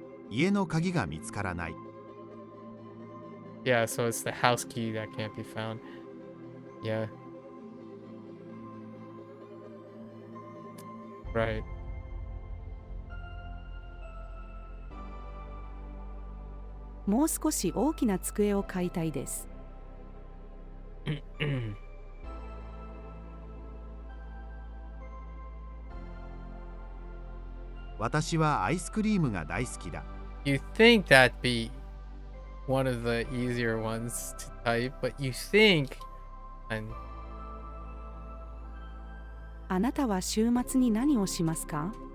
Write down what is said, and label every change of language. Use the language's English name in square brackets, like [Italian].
[Japanese] 家の鍵が見つからない。 [English] Yeah, so it's the house key that can't be found. Yeah. Right. [Japanese] もう少し大きな机を買いたいです。私はアイスクリームが大好きだ。 [English] You think that'd be one of the easier ones to type, but you think, and [Japanese] あなたは週末に何をしますか？